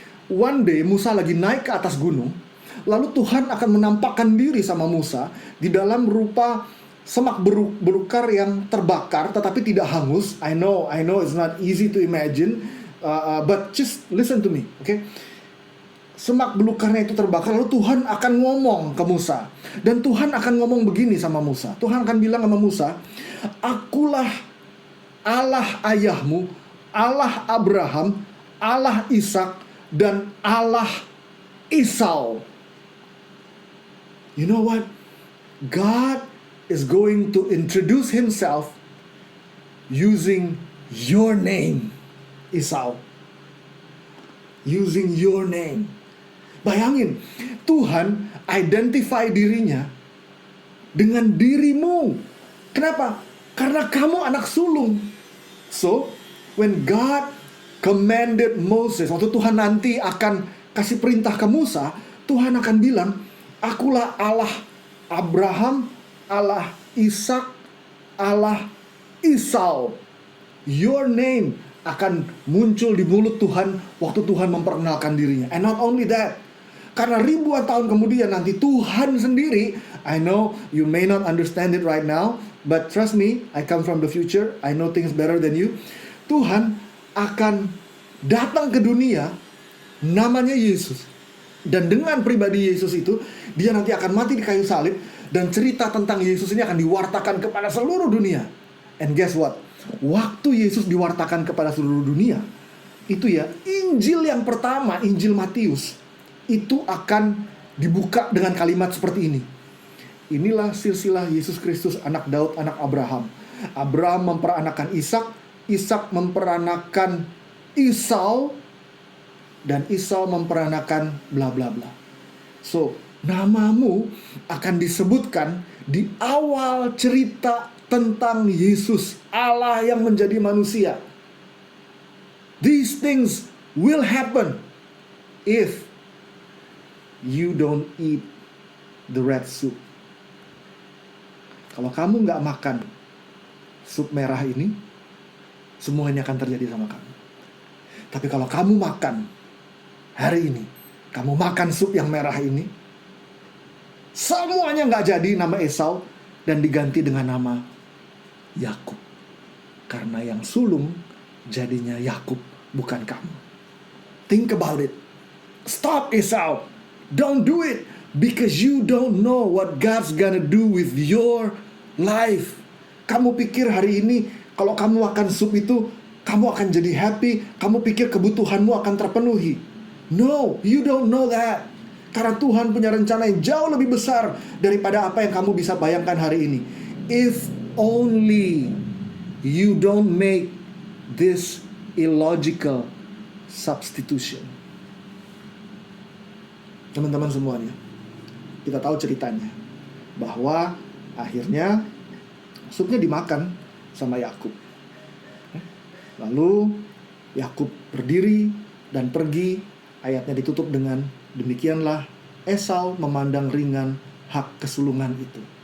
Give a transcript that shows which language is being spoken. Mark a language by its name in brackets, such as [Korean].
[Indonesian] One day Musa lagi naik ke atas gunung, lalu Tuhan akan menampakkan diri sama Musa di dalam rupa semak belukar yang terbakar tetapi tidak hangus. [English] I know it's not easy to imagine. But just listen to me, okay? [Indonesian] Semak belukarnya itu terbakar, lalu Tuhan akan ngomong ke Musa. Dan Tuhan akan ngomong begini sama Musa. Tuhan akan bilang sama Musa, "Akulah Allah ayahmu, Allah Abraham, Allah Ishak, dan Allah Esau." [English] You know what? God is going to introduce himself using your name, Esau. Using your name. [Indonesian] Bayangin, Tuhan identify dirinya dengan dirimu. Kenapa? Karena kamu anak sulung. [English] So, when God commanded Moses, [Indonesian] waktu Tuhan nanti akan kasih perintah ke Musa, Tuhan akan bilang, "Akulah Allah Abraham, Allah Ishak, Allah Esau." [English] Your name [Indonesian] akan muncul di mulut Tuhan waktu Tuhan memperkenalkan dirinya. [English] And not only that, [Indonesian] karena ribuan tahun kemudian nanti Tuhan sendiri, [English] I know you may not understand it right now, but trust me, I come from the future, I know things better than you. [Indonesian] Tuhan akan datang ke dunia, namanya Yesus. Dan dengan pribadi Yesus itu, dia nanti akan mati di kayu salib, dan cerita tentang Yesus ini akan diwartakan kepada seluruh dunia. [English] And guess what? [Indonesian] Waktu Yesus diwartakan kepada seluruh dunia, itu ya, Injil yang pertama, Injil Matius, itu akan dibuka dengan kalimat seperti ini. Inilah silsilah Yesus Kristus, anak Daud, anak Abraham. Abraham memperanakan Ishak, Ishak memperanakan Esau, dan Esau memperanakan bla bla bla. So, namamu akan disebutkan di awal cerita tentang Yesus, Allah yang menjadi manusia. [English] These things will happen if you don't eat the red soup. [Indonesian] Kalau kamu nggak makan sup merah ini, semuanya akan terjadi sama kamu. Tapi kalau kamu makan hari ini, kamu makan sup yang merah ini, semuanya nggak jadi nama Esau dan diganti dengan nama Yakub. Karena yang sulung jadinya Yakub, bukan kamu. [English] Think about it. Stop, Esau. Don't do it, because you don't know what God's gonna do with your life. [Indonesian] Kamu pikir hari ini kalau kamu makan sup itu kamu akan jadi happy, kamu pikir kebutuhanmu akan terpenuhi. [English] No, you don't know that. [Indonesian] Karena Tuhan punya rencana yang jauh lebih besar daripada apa yang kamu bisa bayangkan hari ini. [English] If only you don't make this illogical substitution. [Indonesian] Teman-teman semuanya, kita tahu ceritanya, bahwa akhirnya supnya dimakan sama Yakub. Lalu Yakub berdiri dan pergi. Ayatnya ditutup dengan, demikianlah Esau memandang ringan hak kesulungan itu.